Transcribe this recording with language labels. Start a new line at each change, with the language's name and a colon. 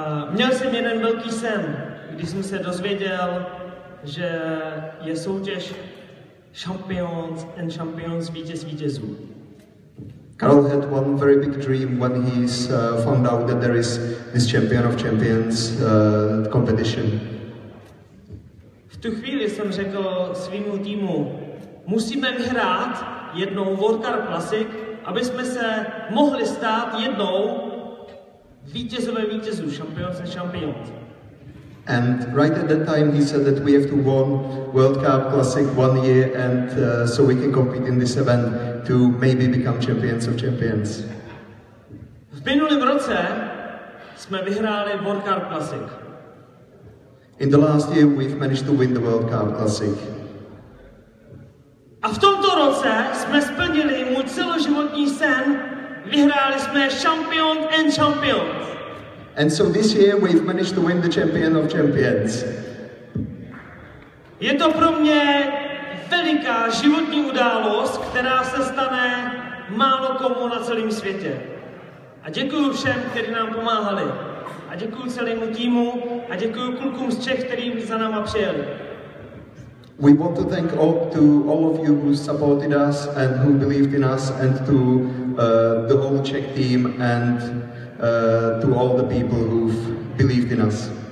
Czech: Měl jsem jeden velký sen, když jsem se dozvěděl, že je soutěž Champions and Champions vítěz vítězů.
English: Karl had one very big dream when he's found out that there is this Champion of Champions competition.
Czech: V tu chvíli jsem řekl svýmu týmu, musíme vyhrát jednou World Carp Classic, aby jsme se mohli stát jednou vítězové vítězů, Champions and Champions.
English: And right at that time he said that we have to win World Carp Classic one year and so we can compete in this event to maybe become Champions of Champions.
Czech: V minulém roce jsme vyhráli World Carp Classic.
English: In the last year we've managed to win the World Carp Classic.
Czech: A v tomto roce jsme splnili můj celoživotní sen, vyhráli jsme Champion and Champions.
English: And so this year we've managed to win the Champion of Champions.
Czech: Je to pro mě veliká životní událost, která se stane málo komu na celém světě. A děkuji všem, kteří nám pomáhali. A děkuji celému týmu a děkuji klukům z Čech, kteří za náma přijeli.
English: We want to thank all of you who supported us and who believed in us, and to the whole Czech team and to all the people who've believed in us.